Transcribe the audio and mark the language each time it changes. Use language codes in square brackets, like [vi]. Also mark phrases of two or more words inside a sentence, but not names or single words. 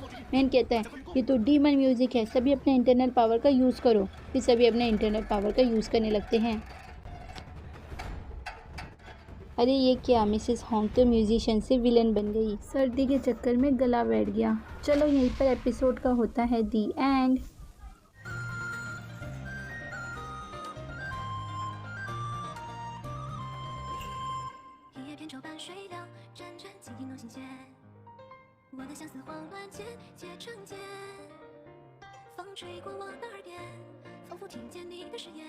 [hi] मैन कहता है ये तो [en] Demon music [hi] है, सभी अपने [en] internal power [hi] का यूज़ करो। फिर सभी अपने [en] internal power [hi] का यूज़ करने लगते हैं। अरे ये क्या, मिसेस होंग तो म्यूजिशियन से विलन बन गई। सर्दी के चक्कर में गला बैठ गया। चलो यहीं पर एपिसोड का होता है [en] The end. [zh] 一叶扁舟伴水流，辗转几影弄心弦。我的相思慌乱间，结成茧。风吹过我的耳边，仿佛听见你的誓言。